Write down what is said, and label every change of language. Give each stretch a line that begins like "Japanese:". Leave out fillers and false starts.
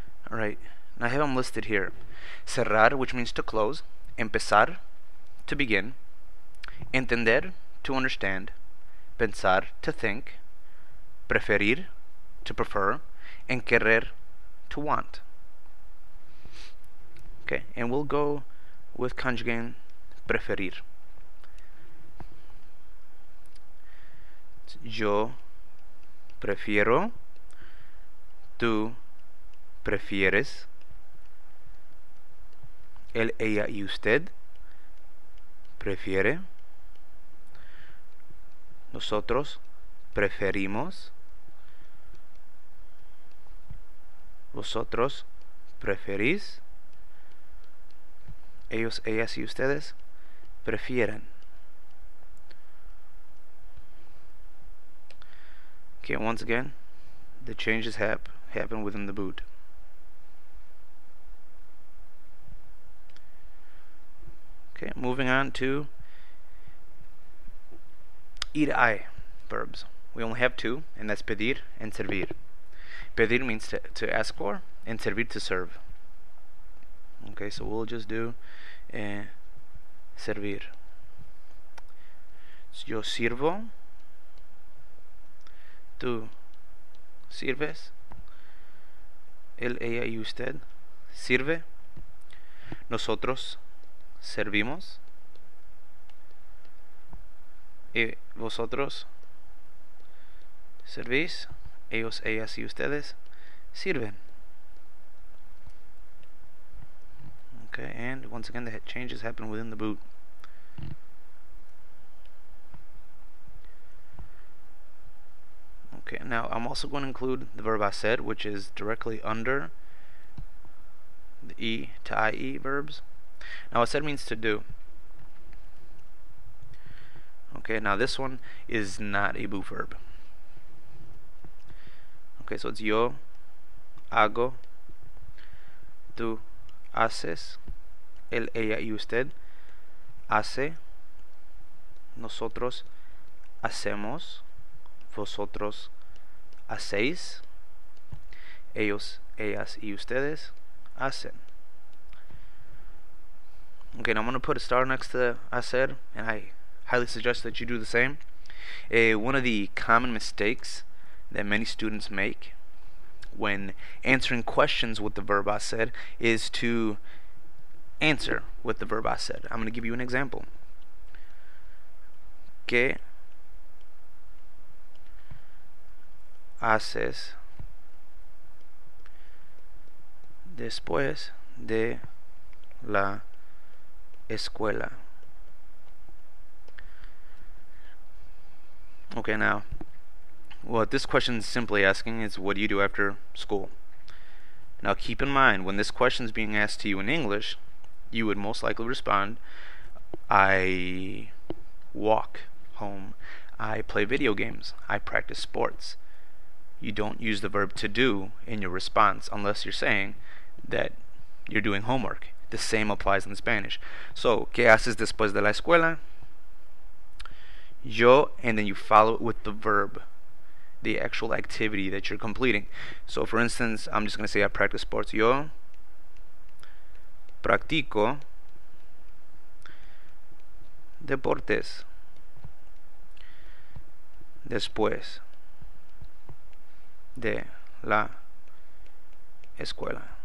English: Alright, now I have them listed here. Cerrar, which means to close, empezar, to begin, entender, to understand, pensar, to think, preferir, to prefer, and querer, to want. Okay, and we'll go with conjugating preferir.
Spanish: Yo prefiero, tú prefieres, él, ella y usted prefiere, nosotros preferimos, vosotros preferís, ellos, ellas y ustedes prefieren.
English: Okay, once again, the changes happen within the boot. Okay, moving on to E to I verbs. We only have two, and that's pedir and servir. Pedir means to ask for, and servir to serve. Okay, so we'll just do servir.
Spanish: So yo sirvo, tú sirves, él, ella y usted sirve, nosotros servimos, y vosotros servís, ellos, ellas y ustedes sirven.
English: Okay, and once again the changes happen within the boot. Okay, now I'm also going to include the verb hacer, which is directly under the E to IE verbs. Now hacer means to do. Okay, now this one is not a boot verb.
Spanish: Okay, so it's yo hago, tú haces, él, ella y usted hace, nosotros hacemos, vosotros hacéis, ellos, ellas y ustedes hacen.
English: Okay, now I'm going to put a star next to hacer, and I highly suggest that you do the same. One of the common mistakes that many students make when answering questions with the verb hacer is to answer with the verb hacer. I'm going to give you an example.
Spanish: ¿Qué haces después de la escuela?
English: Okay, now what this question is simply asking is, what do you do after school? Now keep in mind, when this question is being asked to you in English, you would most likely respond, I walk home, I play video games, I practice sports. You don't use the verb to do in your response unless you're saying that you're doing homework. The same applies in Spanish.
Spanish: So, ¿qué haces después de la escuela?
English: Yo, and then you follow it with the verb, the actual activity that you're completing. So for instance, I'm just going to say I practice sports.
Spanish: Yo practico deportes después de la escuela.